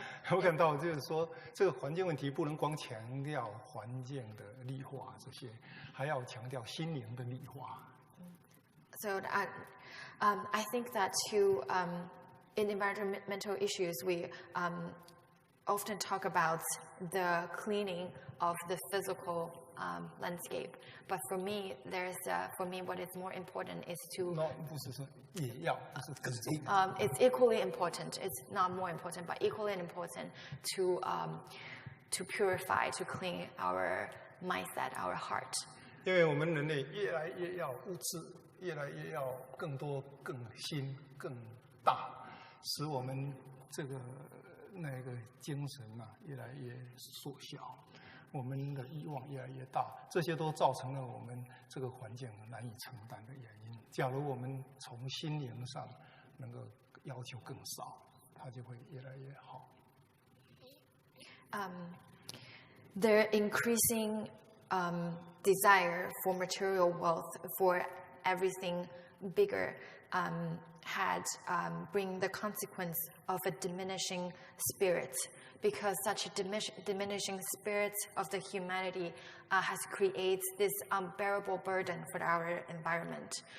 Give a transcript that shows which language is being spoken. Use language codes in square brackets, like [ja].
[zh] 我感到就是说，这个环境问题不能光强调环境的绿化这些，还要强调心灵的绿化。 [en] So I think that in environmental issues, we often talk about the cleaning of the physical landscape. But for me, what is more important is to. [zh] No, 不是说也要，不是更重要。 [en] It's equally important. It's not more important, but equally important to purify, to clean our mindset, our heart. [zh] 因为我们人类越来越要物质，越来越要更多、更新、更大，使我们这个精神越来越缩小。我们的欲望越来越大，这些都造成了我们这个环境难以承担的原因。假如我们从心灵上能够要求更少，它就会越来越好。 [en] Their increasing desire for material wealth, for everything bigger, had bring the consequence of a diminishing spirit, because such a diminishing spirit of the humanity has created this unbearable burden for our environment.